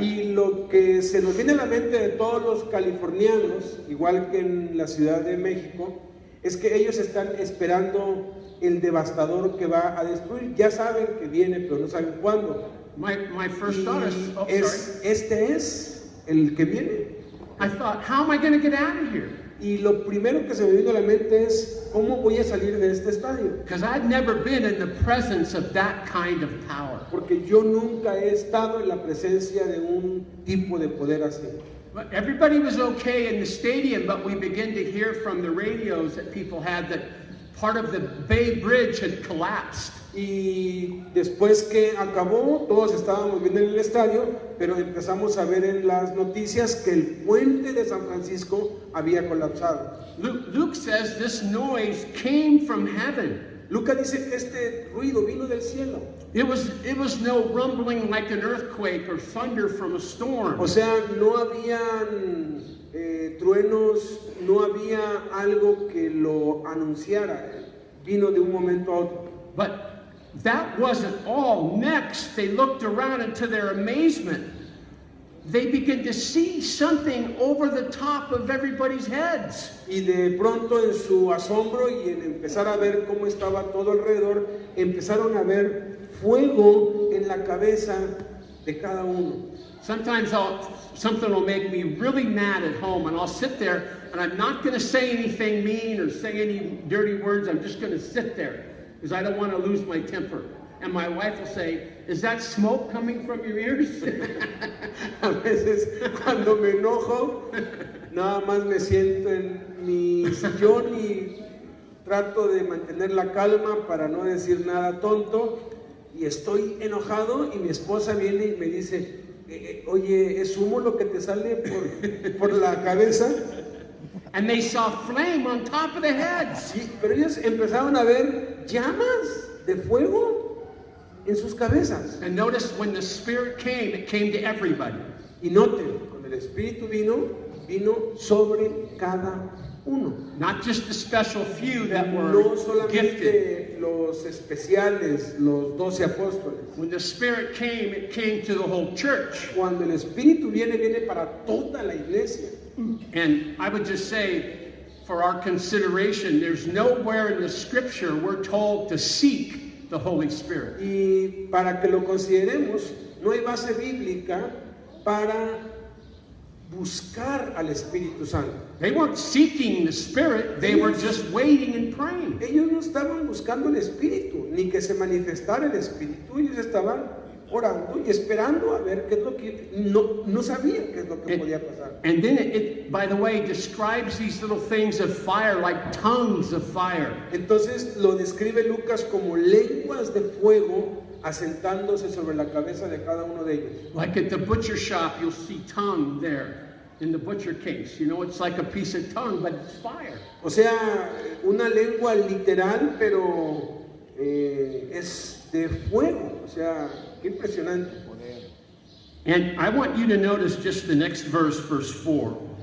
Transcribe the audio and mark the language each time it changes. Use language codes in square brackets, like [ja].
[es] y lo que se nos viene a la mente de todos los californianos, igual que en la Ciudad de México, es que ellos están esperando el devastador que va a destruir. Ya saben que viene, pero no saben cuándo. [en] My first thought is, [es] Y [en] sorry. [es] este es el que viene. [en] I thought, how am I going to get out of here? [es] Y lo primero que se me vino a la mente es, ¿cómo voy a salir de este estadio? [en] Because I'd never been in the presence of that kind of power. [es] Porque yo nunca he estado en la presencia de un tipo de poder así. [en] But everybody was okay in the stadium, but we began to hear from the radios that people had that part of the Bay Bridge had collapsed. [es] Y después que acabó, todos estábamos viendo en el estadio, pero empezamos a ver en las noticias que el puente de San Francisco había colapsado. [en] Luke says this noise came from heaven. [es] Lucas dice que este ruido vino del cielo. [en] It was no rumbling like an earthquake or thunder from a storm. [es] O sea, no habían truenos, no había algo que lo anunciara. Vino de un momento a otro. [en] But that wasn't all. Next, they looked around, and to their amazement, they began to see something over the top of everybody's heads. [es] Y de pronto en su asombro y en empezar a ver cómo estaba todo alrededor, empezaron a ver fuego en la cabeza de cada uno. [en] Sometimes something will make me really mad at home, and I'll sit there, and I'm not going to say anything mean or say any dirty words. I'm just going to sit there because I don't want to lose my temper. And my wife will say, "Is that smoke coming from your ears?" [es] A veces cuando me enojo, nada más me siento en mi sillón y trato de mantener la calma para no decir nada tonto. Y estoy enojado y mi esposa viene y me dice, oye, ¿es humo lo que te sale por la cabeza? [en] And they saw flame on top of their heads. [es] Sí, pero ellos empezaron a ver llamas de fuego en sus cabezas. [en] And notice when the Spirit came, it came to everybody. [es] Y noten, cuando el Espíritu vino sobre cada uno. [en] Not just the special few that were [es] No [en] gifted. [es] solamente los especiales, los 12 apóstoles. [en] When the Spirit came, it came to the whole church. [es] Cuando el Espíritu viene para toda la iglesia. [en] And I would just say, for our consideration, there's nowhere in the Scripture we're told to seek the Holy Spirit. [es] Y para que lo consideremos, no hay base bíblica para buscar al Espíritu Santo. [en] They weren't seeking the Spirit, they were just waiting and praying. [es] Ellos no estaban buscando el Espíritu, ni que se manifestara el Espíritu. Ellos estaban orando y esperando a ver qué es lo que no sabían qué es lo que podía pasar. [en] And then it, by the way, describes these little things of fire like tongues of fire. [es] Entonces lo describe Lucas como lenguas de fuego asentándose sobre la cabeza de cada uno de ellos. [en] Like at the butcher shop, you'll see tongue there in the butcher case. You know, it's like a piece of tongue, but it's fire. [es] O sea, una lengua literal, pero es de fuego. O sea, qué impresionante. [en] And I want you to notice just the next verse, verse 4.